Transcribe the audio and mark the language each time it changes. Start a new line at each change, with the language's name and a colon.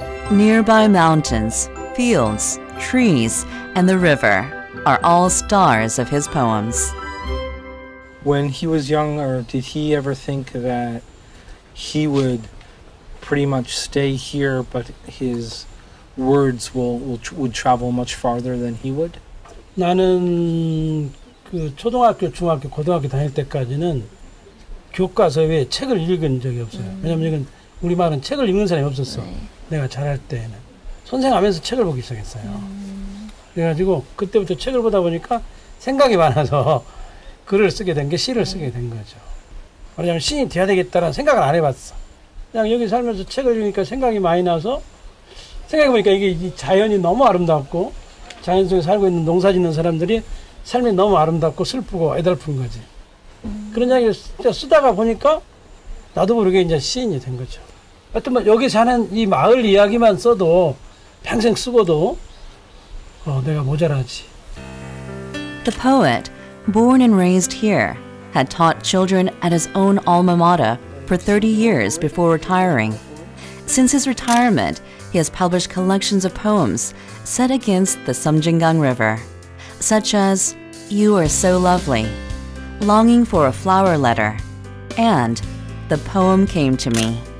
English: Nearby mountains, fields, trees, and the river are all stars of his poems. When he was younger, did he ever think that he would pretty much stay here, but his words would travel much farther than he would?
Korean: 나는 그 초등학교, 중학교, 고등학교 다닐 때까지는 교과서 외에 책을 읽은 적이 없어요. 왜냐면 이건 우리 마을은 책을 읽는 사람이 없었어. 내가 자랄 때는. 선생하면서 책을 보기 시작했어요. 그래가지고 그때부터 책을 보다 보니까 생각이 많아서 글을 쓰게 된 게 시를 쓰게 된 거죠. 말하자면 시인이 돼야 되겠다라는 생각을 안 해봤어. 그냥 여기 살면서 책을 읽으니까 생각이 많이 나서 생각해보니까 이게 이 자연이 너무 아름답고 자연 속에 살고 있는 농사 짓는 사람들이 삶이 너무 아름답고 슬프고 애달픈 거지. 그런 이야기를 쓰다가 보니까 나도 모르게 이제 시인이 된 거죠. 하여튼 뭐 여기 사는 이 마을 이야기만 써도 평생 쓰고도 내가 모자라지.
English: The poet, born and raised here, had taught children at his own alma mater for 30 years before retiring. Since his retirement, he has published collections of poems set against the SeomJin River, such as You Are So Lovely, Longing for a Flower Letter, and The Poem Came to Me.